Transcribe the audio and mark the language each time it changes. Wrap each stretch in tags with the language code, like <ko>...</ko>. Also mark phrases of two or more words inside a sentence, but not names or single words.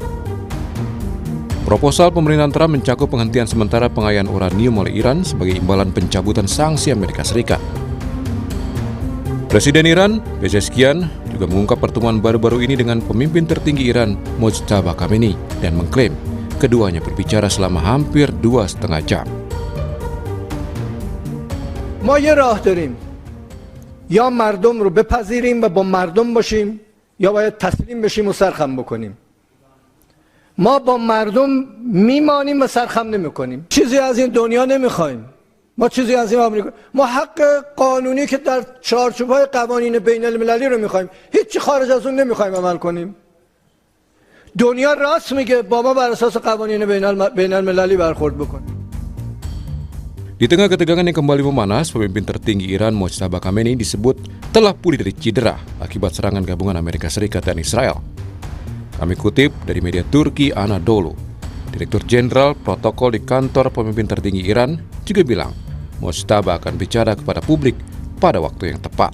<id>Proposal pemerintahan Trump mencakup penghentian sementara pengayaan uranium oleh Iran sebagai imbalan pencabutan sanksi Amerika Serikat. Presiden Iran, Pezeshkian, juga mengungkap pertemuan baru-baru ini dengan pemimpin tertinggi Iran, Mojtaba Khamenei, dan mengklaim keduanya berbicara selama hampir 2,5 jam.</id> <fa>ما یه راه داریم یا مردم رو بپذیریم و با مردم باشیم یا باید تسلیم بشیم و سرخم بکنیم ما با مردم میمانیم و سرخم نمیکنیم چیزی از این دنیا نمیخوایم ما چیزی از این آمریکا ما حق قانونی که در چارچوب‌های قوانین بین المللی رو میخوایم هیچ خارج از اون نمیخوایم عمل کنیم دنیا راست میگه با ما بر اساس قوانین بین المللی برخورد بکنیم.</fa> <id>Di tengah ketegangan yang kembali memanas, pemimpin tertinggi Iran Mojtaba Khamenei disebut telah pulih dari cedera akibat serangan gabungan Amerika Serikat dan Israel. Kami kutip dari media Turki Anadolu, Direktur Jenderal Protokol di kantor pemimpin tertinggi Iran juga bilang Mojtaba akan bicara kepada publik pada waktu yang tepat.</id>